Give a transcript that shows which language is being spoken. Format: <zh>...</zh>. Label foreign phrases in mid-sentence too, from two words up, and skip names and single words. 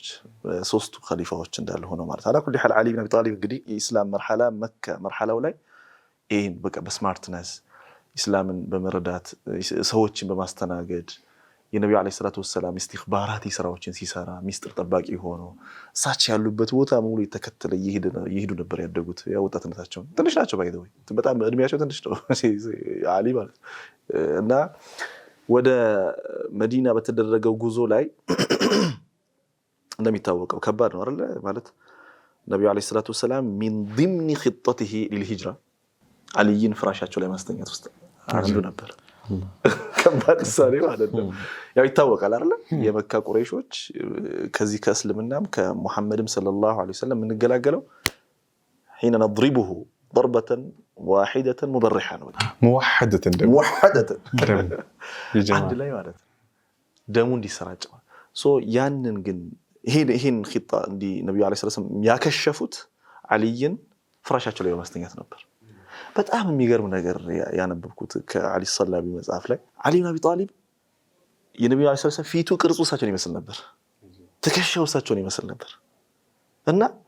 <am>ሶስቱ ኸሊፋዎች እንዳለ ሆነው ማለት</am> <ar>على كل حال</ar> <am>ዓሊ ብን አቢ ጣሊብ እንግዲህ የኢስላም መርሐላ መካ መርሐላው ላይ ይሄን በቃ በስማርትነስ ኢስላምን በመረዳት ሰዎችን በማስተናገድ የነብዩ</am> <ar>عليه الصلاة والسلام</ar> <am>ኢስቲኽባራቲ ስራዎችን ሲሰራ ሚስጥር ጠባቂ ሆኖ እሳቸው ያሉበት ቦታ ሙሉ የተከተለ ይሄዱ ነበር ያደጉት። ያው ወጣትነታቸው ትንሽ ናቸው ባይዘው በጣም እድሜያቸው ትንሽ ነው ዓሊ ማለት እና ወደ መዲና በተደረገው ጉዞ ላይ እንደሚታወቀው ከባድ ነው አይደል ማለት ነብዩ</am> <ar>عليه الصلاة والسلام من ضمن خطته للهجرة</ar> <am>ዓሊይን ፍራሻቸው ላይ ማስተኛት ውስጥ አንዱ ነበር። ከባድ ሰሪ ማለት ነው። ያው ይታወቃል አይደል የመካ ቁረይሾች ከዚህ ከእስልምናም ከሙሐመድም</am> <ar>صلى الله عليه وسلم</ar> <am>እንገላገለው</am> <ar>حين نضربه ضربة واحدة مبرحة موحدة</ar> <am>አንድ ላይ ማለት ደሙ እንዲሰራጭ ሶ ያንን ግን ይሄን ኺጣ እንዲ ነብዩ</am> <ar>عليه السلام</ar> <am>ያከሸፉት ዓሊይን ፍራሻቸው ላይ በማስተኛት ነበር። በጣም የሚገርም ነገር ያነበብኩት ከዓሊ ሰላቢ መጽሐፍ ላይ ዓሊ ብን አቢ ጣሊብ የነብዩ</am> <ar>عليه السلام</ar> <am>ፊቱ ቅርጹ እሳቸውን ይመስል ነበር፣ ትከሻው እሳቸውን ይመስል ነበር እና</am>